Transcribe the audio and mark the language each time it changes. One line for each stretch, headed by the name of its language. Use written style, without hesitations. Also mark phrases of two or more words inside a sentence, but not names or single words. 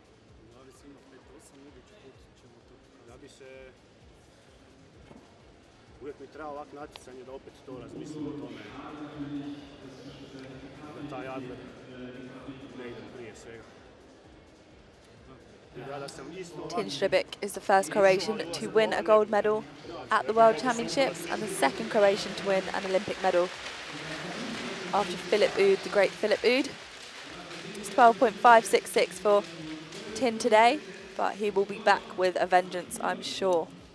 Croatian: Glavi si ima 5-8, idući put ćemo to pokazati. Da bi se... Uvijek mi treba ovak natjecanje da opet to razmislim o tome. Da taj Adler ne ide prije svega.
English: Tin Shribe is the first Croatian to win a gold medal at the World Championships and the second Croatian to win an Olympic medal after Philip Oud, the great Philip Oud. It's 12.566 for Tin today, but he will be back with a vengeance, I'm sure.